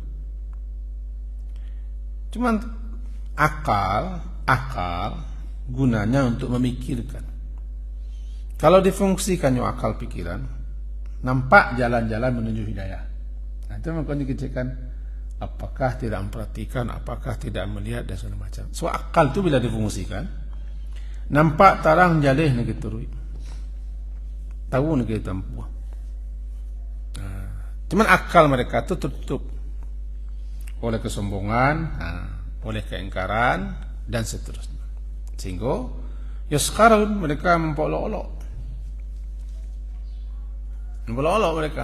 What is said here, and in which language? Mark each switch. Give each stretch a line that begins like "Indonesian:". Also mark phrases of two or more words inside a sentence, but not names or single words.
Indonesian: Cuman akal gunanya untuk memikirkan. Kalau difungsikan akal pikiran, nampak jalan-jalan menuju hidayah. Nah, itu makanya dikecilkan apakah tidak memperhatikan, apakah tidak melihat dan segala macam. So akal itu bila difungsikan,
Malay: nampak tarang jalih nak turui, tahu nak tempuh.
Indonesian: Cuman akal mereka itu tertutup oleh kesombongan, oleh keingkaran dan seterusnya. Sehingga ya sekarang mereka mempolok-olok mereka.